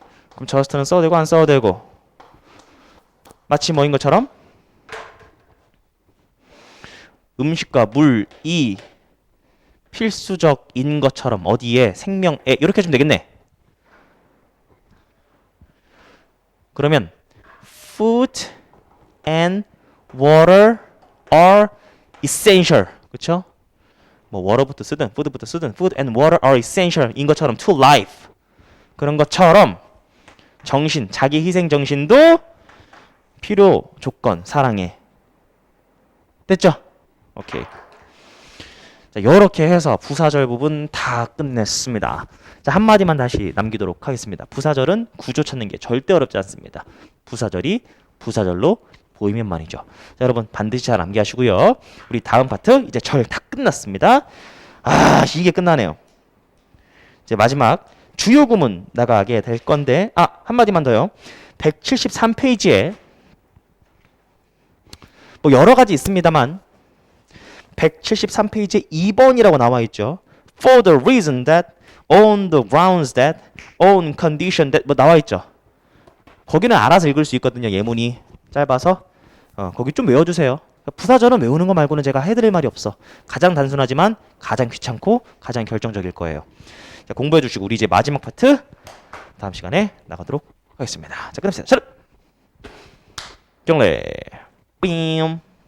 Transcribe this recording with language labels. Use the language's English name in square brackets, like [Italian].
[Korean] 그럼 just는 써도 되고 안 써도 되고. 마치 뭐인 것처럼 음식과 물이 필수적인 것처럼 어디에 생명에 이렇게 해주면 되겠네. 그러면 [English] food and water are essential. [Korean] 그쵸? [English] 뭐 water부터 쓰든 food부터 쓰든 food and water are essential [Korean] 인 것처럼 [English] to life. [Korean] 그런 것처럼 정신, 자기 희생 정신도 필요 조건, 사랑해. 됐죠? 오케이. 자, 이렇게 해서 부사절 부분 다 끝냈습니다. 자, 한마디만 다시 남기도록 하겠습니다. 부사절은 구조 찾는 게 절대 어렵지 않습니다. 부사절이 부사절로 보이면 말이죠. 자, 여러분 반드시 잘 암기하시고요. 우리 다음 파트 이제 절 다 끝났습니다. 이게 끝나네요. 이제 마지막 주요 구문 나가게 될 건데 한마디만 더요. 173페이지에 뭐 여러 가지 있습니다만 173페이지에 2번이라고 나와 있죠. [English] For the reason that, on the grounds that, on condition that [Korean] 뭐 나와 있죠. 거기는 알아서 읽을 수 있거든요. 예문이 짧아서 거기 좀 외워주세요. 부사절은 외우는 거 말고는 제가 해드릴 말이 없어. 가장 단순하지만 가장 귀찮고 가장 결정적일 거예요. 자, 공부해 주시고 우리 이제 마지막 파트 다음 시간에 나가도록 하겠습니다. 자, 끊읍시다. 차렷! 경례 삥